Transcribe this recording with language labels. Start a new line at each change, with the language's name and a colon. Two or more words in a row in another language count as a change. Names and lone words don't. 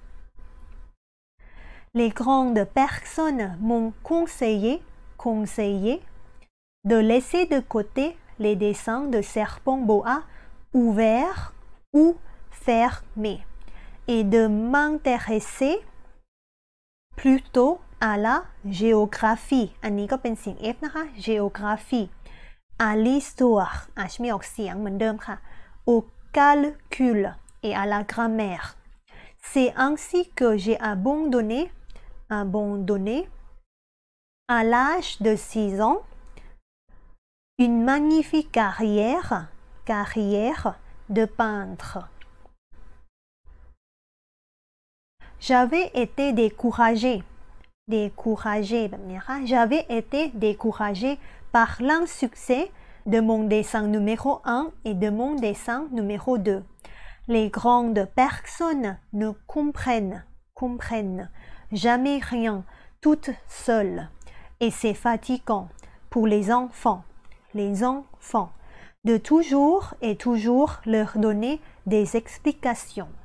French: Les grandes personnes m'ont conseillé de laisser de côté les dessins de serpents boa ouverts ou fermés et de m'intéresser plutôt à la géographie.
Thai: อันนี้ก็เป็นเสียง F นะคะ
French: géographie à l'histoire
Thai: ไม่ออกเสียงเหมือนเดิมค่ะ
French: au calcul et à la grammaire. C'est ainsi que j'ai abandonné à l'âge de 6 ans une magnifique carrière de peintre. J'avais été découragé
Thai: แบบนี้ค่ะ
French: J'avais été découragé par l'insuccès de mon dessin numéro 1 et de mon dessin numéro 2. Les grandes personnes ne comprennent jamais rien toutes seules et c'est fatigant pour les enfants de toujours et toujours leur donner des explications.